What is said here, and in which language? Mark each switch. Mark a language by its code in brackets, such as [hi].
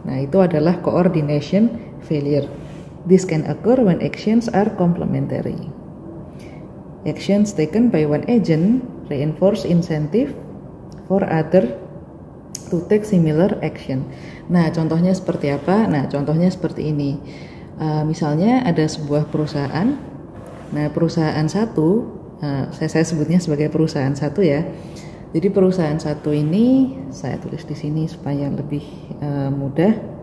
[id] Nah, itu adalah coordination failure. [en] This can occur when actions are complementary. Actions taken by one agent reinforce incentive for other to take similar action. [id] Nah, contohnya seperti apa? Nah, contohnya seperti ini. Misalnya ada sebuah perusahaan. Nah, perusahaan satu, saya sebutnya sebagai perusahaan satu ya. Jadi perusahaan satu ini saya tulis di sini supaya lebih mudah.